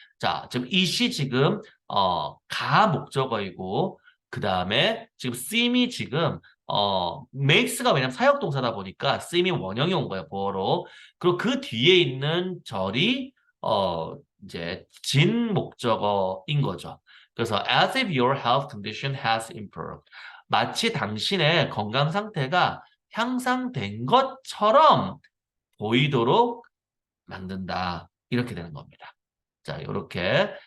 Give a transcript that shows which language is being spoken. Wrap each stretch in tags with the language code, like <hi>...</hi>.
<ko>자, 지금 이시 지금 가 목적어이고 그 다음에 지금 seem이 지금 makes가 왜냐면 사역동사다 보니까 seem이 원형이 온 거예요. 보어로. 그리고 그 뒤에 있는 절이 이제 진 목적어인 거죠.</ko> <en>그래서 as if your health condition has improved.</en> <ko>마치 당신의 건강 상태가 향상된 것처럼 보이도록 만든다. 이렇게 되는 겁니다. 자, 이렇게.</ko>